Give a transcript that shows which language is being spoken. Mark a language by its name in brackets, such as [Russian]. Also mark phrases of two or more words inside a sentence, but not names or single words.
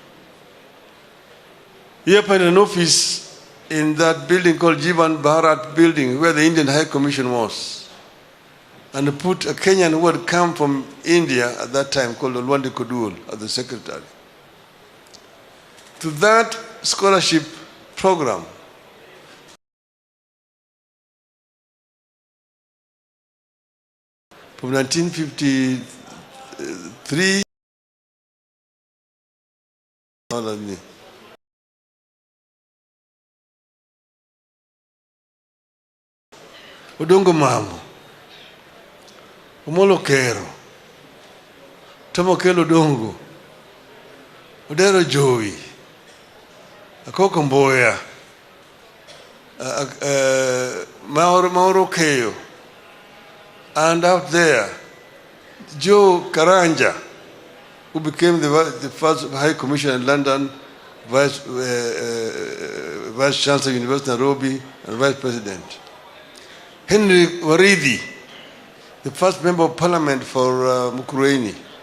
[English] He opened an office in that building called Jivan Bharat building where the Indian High Commission was, and put a Kenyan who had come from India at that time called Olwande Kodul as the secretary. To that scholarship program, from 1953, Odongo Mambo, Omolo Kero, Tomo Kelo Dongo, Odero Joey, Akoko Mboya, Mauro Keo, and out there, Joe Karanja, who became the first High Commissioner in London, Vice Chancellor of University of Nairobi, and Vice President. Henry Waridi, the first Member of Parliament for Mukurweini.